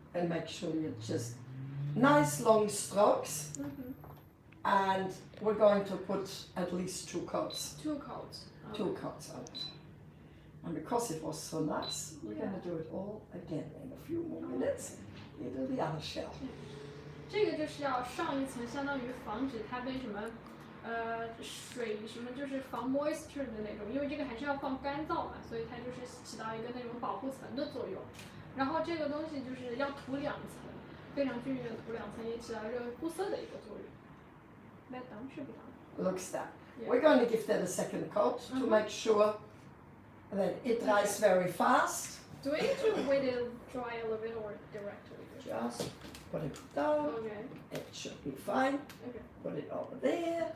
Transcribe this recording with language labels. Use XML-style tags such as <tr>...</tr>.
<en>And make sure you just, nice long strokes. And we're going to put at least 2 coats. 2 coats. 2 coats on it. And because it was so nice, we're going to do it all again in a few more minutes. You do the other shell.</en> <zh>这个就是要上一层，相当于防止它被什么水什么，就是防 moisture 的那种，因为这个还是要放干燥嘛，所以它就是起到一个那种保护层的作用。然后这个东西就是要涂2层，非常均匀的涂2层，也起到一个护色的一个作用。那当是不当。</zh> <en>Looks that. Yeah. We're going to give that a second coat to make sure that it dries very fast. Do we need to wait it dry a little bit or directly? Just put it down. Okay. It should be fine. Okay. Put it over there.</en>